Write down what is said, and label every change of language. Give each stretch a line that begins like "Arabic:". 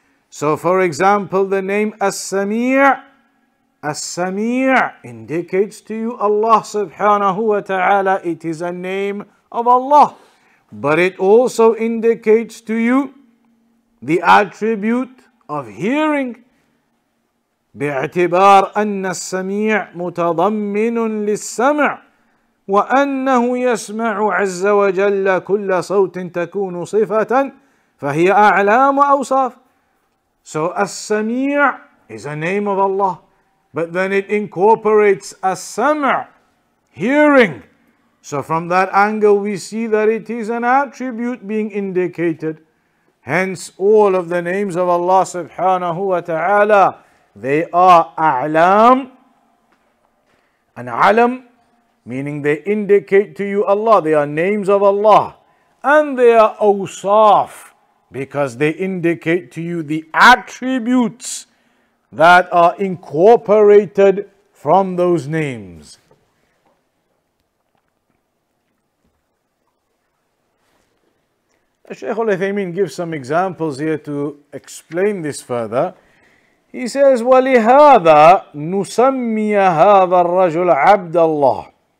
English: So for example, the name As-Sami', As-Sami' indicates to you Allah subhanahu wa ta'ala. It is a name of Allah, but it also indicates to you the attribute of hearing.
Arabic: باعتبار أن السميع متضمن للسمع وأنه يسمع عز وجل كل صوت تكون صفة فهي أعلام وأوصاف.
English: So As-Sami' is a name of Allah, but then it incorporates As-Sam', hearing. So from that angle we see that it is an attribute being indicated. Hence all of the names of Allah subhanahu wa ta'ala, they are a'lam and alam, meaning they indicate to you Allah, they are names of Allah, and they are awsaf because they indicate to you the attributes that are incorporated from those names. Shaykh al-Uthaymin gives some examples here to explain this further. He says,
Arabic: وَلِهَذَا نُسَمِّيَ هَذَا الرَّجُلَ عَبْدَ اللَّهِ.